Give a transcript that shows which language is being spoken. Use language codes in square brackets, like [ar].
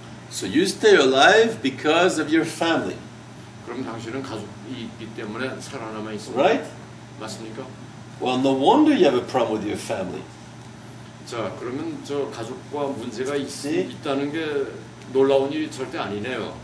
[en] So you stay alive because of your family, [ko] 그럼 당신은 가족이 있기 때문에 살아남아 있습니다. [en] right? [ko] 맞습니까? [en] Well, no wonder you have a problem with your family. [ko] 자, 그러면 저 가족과 문제가 네. 있다는 게 놀라운 일이 절대 아니네요.